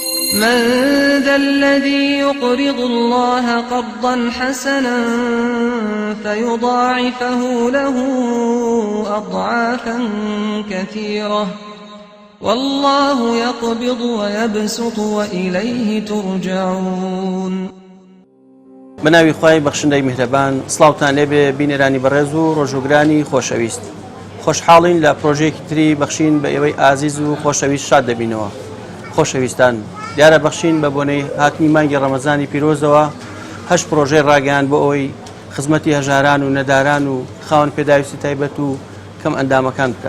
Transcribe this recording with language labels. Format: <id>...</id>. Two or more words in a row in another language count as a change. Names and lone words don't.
<ar>من ذا الذي يقرض الله قرضا حسنا فيضاعفه له أضعافا كثيرة والله يقبض ويبسط وإليه ترجعون.</ar> <ckb>بناوی خوای بەخشندەی میهرەبان، سڵاوتان لێبێ بینێرانی بەڕێز و ڕۆژوگرانی خۆشەویست. خۆشحاڵین لە پرۆژەیەکی تری بەخشین بە ئێوەی ئازیز و خۆشەویست شاد دەبینەوە. خۆشەویستان، دیارە بەخشین بە بۆنەی هاتنی مانگی ڕەمەزانی پیرۆزەوە 8 پرۆژەی ڕاگەیاند بۆ ئەوەی خزمەتی هەژاران و نەداران و خاوەن پێداویستی تایبەت و کەم ئەندامەکان بکات.</ckb>